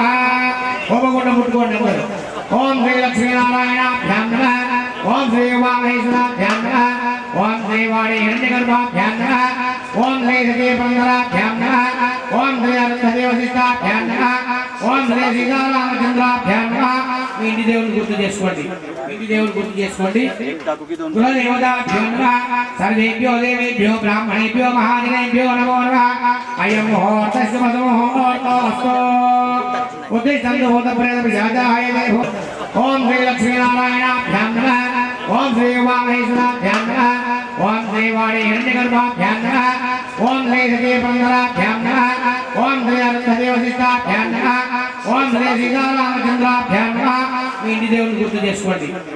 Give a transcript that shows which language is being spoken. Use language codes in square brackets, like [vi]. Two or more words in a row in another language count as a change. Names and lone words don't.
[te] హోమకుండం ముట్టుకోండి [sa] ओम श्री लक्ष्मीनारायणाभ्यां नमः। ओम श्री उमामहेश्वराभ्यां नमः। ओम श्री वाणी हिरण्यगर्भाभ्यां नमः। ओम श्री सतीपंदराभ्यां नमः। ओम श्री अरुणदेवशिष्टाभ्यां नमः। ओम श्री सीतारामचंद्राभ्यां नमः। [te] మీ ఇంటి దేవుని గుర్తు చేసుకోండి [sa] కులదేవతాభ్యో నమః సర్వేభ్యో దేవేభ్యో బ్రాహ్మణేభ్యో మహాజనేభ్యో నమో నమః అయం ముహూర్తస్య ముహూర్తోऽस्तु ఉద్దిష్టం భూతప్రేతపిశాచాయ ఓం శ్రీ లక్ష్మీనారాయణాభ్యాం నమః ఓం శ్రీ ఉమామహేశ్వరాభ్యాం నమః ఓం శ్రీ వాణీ హిరణ్యగర్భాభ్యాం నమః ఓం శ్రీ సతీపందరాభ్యాం నమః ఓం శ్రీ అరుణదేవశిష్టాభ్యాం నమః ఓం శ్రీ సీతారామచంద్రాభ్యాం నమః [te] మీ ఇంటి దేవుని గుర్తు చేసుకోండి